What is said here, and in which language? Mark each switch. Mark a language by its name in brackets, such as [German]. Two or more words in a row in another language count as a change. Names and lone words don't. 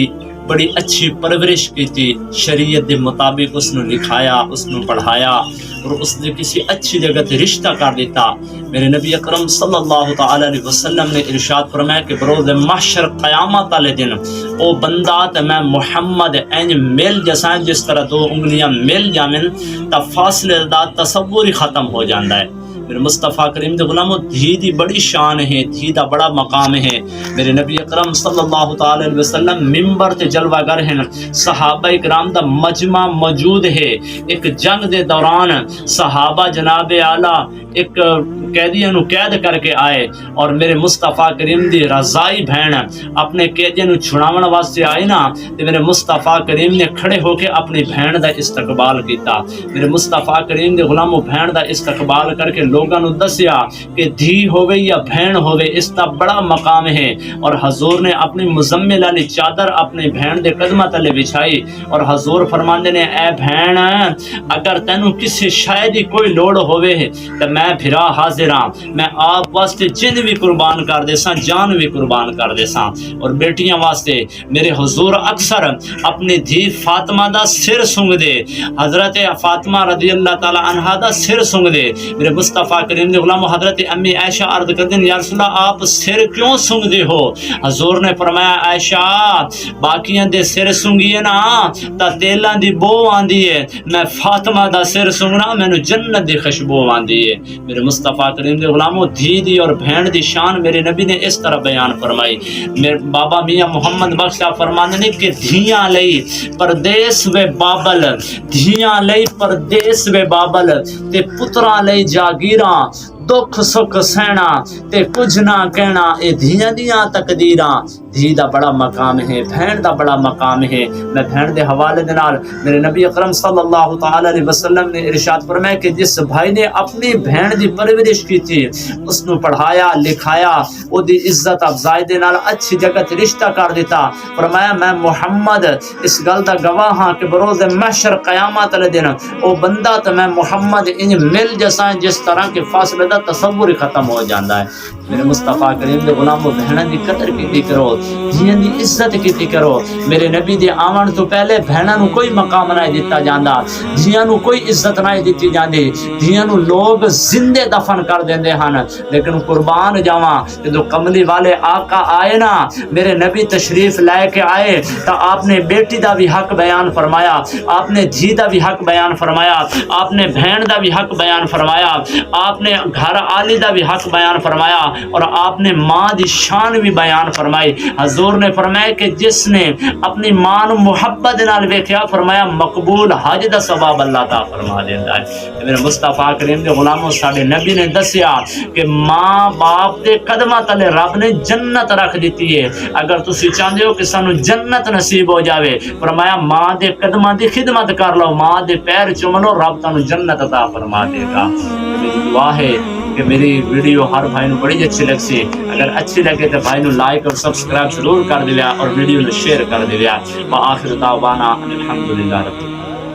[Punjabi] بڑی اچھی پرورش کی تھی، شریعت دے مطابق اس نے لکھایا، اس نے پڑھایا اور اس نے کسی اچھی جگہ تے رشتہ کر دیتا، میرے نبی اکرم [Arabic] صلی اللہ تعالی علیہ وسلم [Punjabi] نے ارشاد فرمایا کہ بروز محشر قیامت والے دن او بندہ تے میں محمد اینج مل جیسا جس طرح دو انگلیاں مل جامن تا فاصلے دا تصور ہی ختم ہو جاندہ ہے۔ میرے مصطفیٰ کریم دے غلامو، دھی دی بڑی شان ہے، دھی دا بڑا مقام ہے۔ میرے نبی اکرم [Arabic] صلی اللہ تعالی علیہ وسلم [Punjabi] ممبر تے جلوہ گر ہیں، صحابہ اکرام دا مجمع موجود ہے۔ ایک جنگ دے دوران صحابہ جناب اعلیٰ ایک قیدیاں نو قید کر کے آئے اور میرے مصطفیٰ کریم دی رضائی بہن اپنے قیدیاں نو چھڑاون واسطے آئے نا، تے میرے مصطفیٰ کریم نے کھڑے ہو کے اپنی بہن دا استقبال کیتا۔ میرے مصطفیٰ کریم دے غلامو، بہن دا استقبال کر کے لوگاں نو دسیا کہ دھی ہوے یا بہن ہوے اس دا بڑا مقام ہے، اور حضور نے اپنی مزمل علی چادر اپنی بہن دے قدمہ تلے بچھائی اور حضور فرماندے نے، اے بہن اگر تینوں کسی شے دی کوئی لوڑ ہوے تے میں پھرا حاضر ہاں، میں آپ واسطے جن بھی قربان کر دیساں، جان بھی قربان کر دیساں۔ اور بیٹیاں واسطے میرے حضور اکثر اپنی دھی فاطمہ دا سر سنگ دے، حضرت فاطمہ [Arabic] رضی اللہ تعالی عنہا [Punjabi] دا سر سنگ دے۔ میرے مصطفیٰ کریم دے غلام حضرت امی عائشہ عرض کر دیں، [Arabic] یا رسول اللہ [Punjabi] آپ سر کیوں سنگ دے ہو؟ حضور نے فرمایا، عائشہ باقیاں دے سر سنگیے نا تا تیلاں دی بو آندی ہے، میں فاطمہ دا سر سنگنا مینو جنت دی خوشبو آندی ہے۔ میرے مصطفیٰ کریم دے غلاموں، دھی دی اور بہن دی شان میرے نبی نے اس طرح بیان فرمائی۔ میرے بابا میاں محمد بخش صاحب فرماندے نے کہ دھیاں لئی پردیس وے بابل، دھیاں لئی پردیس وے بابل تے پتراں لئی جاگیراں، دکھ سکھ سہنا تے کچھ نہ کہنا، اے دھیاں دیاں تقدیراں۔ دھی دا بڑا مقام ہے، بہن دا بڑا مقام ہے۔ میں بہن دے حوالے دے نال میرے نبی اکرم [Arabic] صلی اللہ تعالی علیہ وسلم [Punjabi] نے ارشاد فرمایا کہ جس بھائی نے اپنی بہن دی پرورش کی تھی، اس نو پڑھایا لکھایا، او دی عزت افزائی دے نال اچھی جگہ تے رشتہ کر دیتا، فرمایا میں محمد اس گل دا گواہ ہاں کہ بروز محشر قیامت والے دن او بندہ تے میں محمد انج مل جیسا جس طرح کے فاصلے دا تصور ہی ختم ہو جاندہ ہے۔ میرے مصطفیٰ کریم دے غلامو، بہناں دی قدر کیتی کرو، دھیاں دی عزت کیتی کرو۔ میرے نبی دے آون تو پہلے بہناں نو کوئی مقام نہ دتا جاندا، دھیاں نو کوئی عزت نہ دتی جاندی، دھیاں نو لوگ زندے دفن کر دیندے ہن۔ لیکن قربان جاواں جدوں کملی والے آقا آئے نا، میرے نبی تشریف لے کے آئے تا آپ نے بیٹی دا بھی حق بیان فرمایا، آپ نے دھی دا بھی حق بیان فرمایا، آپ نے بہن دا بھی حق بیان فرمایا، آپ نے گھر آلی دا بھی حق بیان فرمایا، اور آپ نے ماں دی شان بھی بیان فرمائی۔ حضور نے فرمایا کہ جس نے اپنی ماں نو محبت نال ویکھیا، فرمایا مقبول حج دا ثواب اللہ تعالی فرما دیندا ہے۔ میرے مصطفیٰ کریم دے غلاموں، ساڈے نبی نے دسیا کہ ماں باپ دے قدماں تلے رب نے جنت رکھ دیتی ہے۔ اگر تسی چاہندے ہو کہ سانو جنت نصیب ہو جاوے، فرمایا ماں دے قدماں دی خدمت کر لو، ماں دے پیر چوم لو، رب تانوں جنت عطا فرما دے گا۔ میری دعا ہے کہ میری ویڈیو ہر بھائی نو بڑی اچھی لگ سی، اگر اچھی لگے تو بھائی نو لائک اور سبسکرائب ضرور کر دیا اور ویڈیو نو شیئر کر دیا۔ [Arabic] وآخر دعوانا الحمدللہ رب العالمین۔